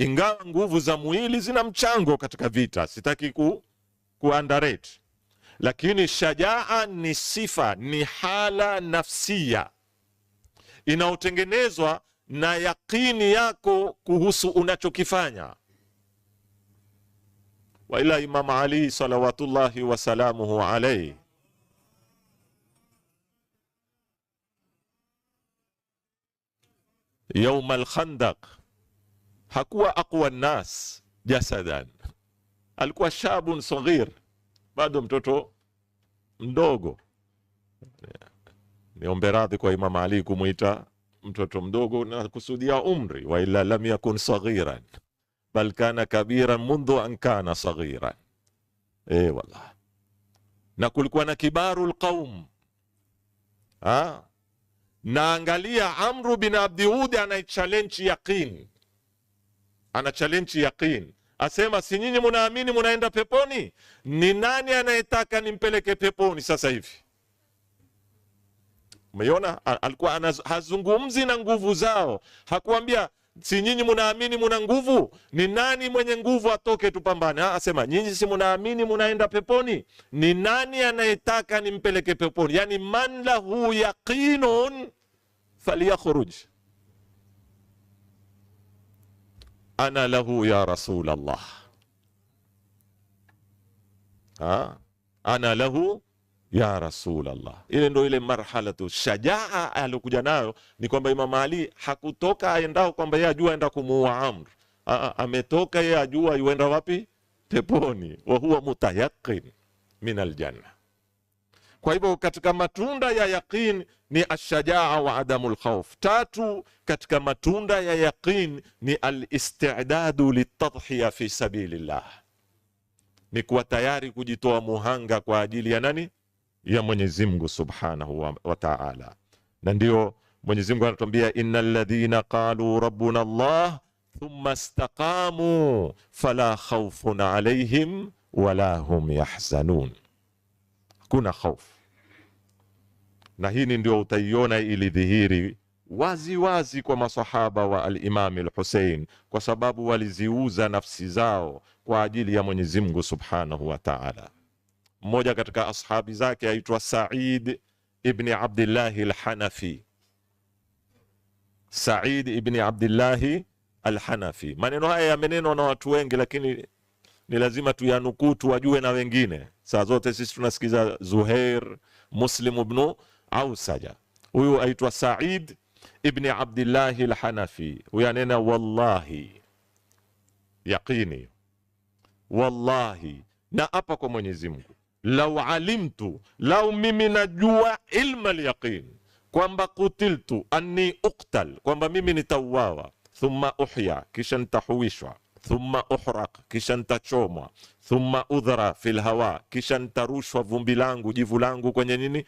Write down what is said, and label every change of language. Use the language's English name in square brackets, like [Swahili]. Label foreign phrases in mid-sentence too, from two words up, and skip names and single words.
[Swahili] ingawa nguvu za mwili zina mchango katika vita, sitaki ku underrate, lakini shajaa ni sifa, ni hala nafsia inayotengenezwa na yaqini yako kuhusu unachokifanya. [Arabic] وإلا إمام علي صلوات الله وسلامه عليه يوم الخندق hakuwa أقوى الناس جسدا, alikuwa شاب صغير, [Swahili] bado mtoto mdogo. Niombe radhi kwa Imam Ali kumuita mtoto mdogo na kusudia umri, [Arabic] وإلا لم يكن صغيرا بل كان كبيرا منذ أن كان صغيرا. [Swahili] Wallah, na kulikuwa na [Arabic] كبار القوم. [Swahili] Na angalia Amru bin Abdiudi ana challenge yaqin, ana challenge yaqin, asema si nyinyi munaamini munaenda peponi? Ni nani anayetaka nimpeleke peponi sasa hivi? Umeona, alikuwa hazungumzi na nguvu zao, hakuambia si nyinyi munaamini muna nguvu, ni nani mwenye nguvu atoke tupambane. Asema nyinyi si munaamini munaenda peponi, ni nani anayetaka nimpeleke peponi? [Arabic] يعني من له يقين فليخرج، أنا له يا رسول الله. أنا له يا رسول الله. [Swahili] Ile ndo ile [Arabic] مرحلة الشجاعة [Swahili] alikuja nayo, ni kwamba Imam Ali hakutoka aendao kwamba yeye ajua aenda kumuua Amr. Ametoka yeye ajua yuenda wapi? Peponi. [Arabic] وهو متيقن من الجنة. [Swahili] Kwa hivyo katika matunda ya yaqin ni [Arabic] الشجاعة وعدم الخوف. [Swahili] Tatu katika matunda ya yaqin ni [Arabic] الاستعداد للتضحية في سبيل الله, [Swahili] ni kuwa tayari kujitoa muhanga kwa ajili ya nani? Ya Mwenyezi Mungu [Arabic] سبحانه وتعالى. [Swahili] Na ndio Mwenyezi Mungu anatuambia [Arabic] إن الذين قالوا ربنا الله ثم استقاموا فلا خوف عليهم ولا هم يحزنون. [Swahili] Kuna hofu. Na hii ndio utaiona ilidhihiri wazi wazi kwa masahaba wa al-Imam al-Hussein, kwa sababu waliziuza nafsi zao kwa ajili ya Mwenyezi Mungu [Arabic] سبحانه وتعالى. [Swahili] Mmoja katika ashabi zake aitwa Sa'id ibn Abdullah al-Hanafi. Sa'id ibn Abdullah al-Hanafi. Maneno haya yamenenwa na watu wengi, lakini ni lazima tuyanukuu tuwajue na wengine. Saa zote sisi tunasikiza Zuhair, Muslim ibn Ausaja. Huyu aitwa Sa'id ibn Abdullah al-Hanafi. Huyu anena wallahi, yaqini, wallahi, na hapa kwa Mwenyezi Mungu, [Arabic] لو علمت, [Swahili] lau mimi najua [Arabic] علم اليقين, [Swahili] kwamba [Arabic] قتلت أني أقتل, [Swahili] kwamba mimi nitauawa, [Arabic] ثم أحيا, [Swahili] kisha nitahuishwa, [Arabic] ثم أحرق, [Swahili] kisha nitachomwa, [Arabic] ثم أذرى في الهواء, [Swahili] kisha nitarushwa vumbi langu, jivu langu kwenye nini?